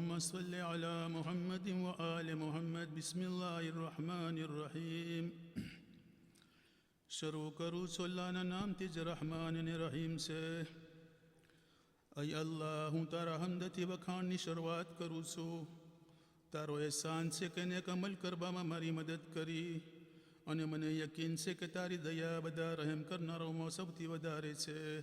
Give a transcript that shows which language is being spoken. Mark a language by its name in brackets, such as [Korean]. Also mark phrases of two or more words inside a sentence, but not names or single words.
[Arabic] صل على محمد وآل محمد بسم الله الرحمن الرحيم [Gujarati] શરૂ કરું છું અલ્લાહના નામથી જ રહમાન અને રહીમ છે. અય અલ્લાહ, હું તારા હમદથી વખાણની શરૂઆત કરું છું. તારો એહસાન છે કે નેક અમલ કરવામાં મારી મદદ કરી, અને મને યકીન છે કે તારી દયા બધા રહેમ કરનારોમાં સૌથી વધારે છે.